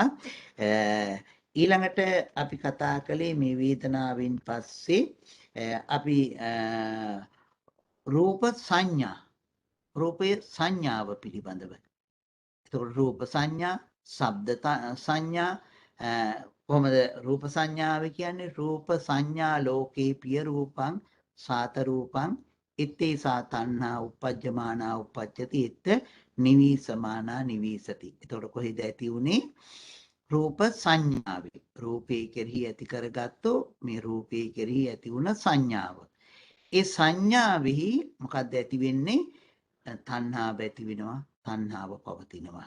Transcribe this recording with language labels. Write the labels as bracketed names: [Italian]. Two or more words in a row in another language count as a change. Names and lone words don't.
[Sinhala] ඊළඟට අපි කතා කළේ මේ වේදනාවෙන් පස්සේ අපි රූප සංඥා, රූපයේ සංඥාව පිළිබඳව. එතකොට රූප සංඥා, ශබ්ද සංඥා කොහොමද රූප සංඥාව කියන්නේ? [Pali] රූප සංඥා ලෝකේ පිය රූපං සාත රූපං ඉත්තේ සා තණ්හා uppajjamana uppajjati ඉත්ත නිවීසමානා නිවීසති. [Sinhala] එතකොට කොහෙද ඇති උනේ? රූප සංඥාවේ. රූපේ කෙරෙහි ඇති කරගත්තෝ මේ රූපේ කෙරෙහි ඇති වුණ සංඥාව. ඒ සංඥාවෙහි මොකද්ද ඇති වෙන්නේ? තණ්හාව ඇති වෙනවා, තණ්හාව පවතිනවා.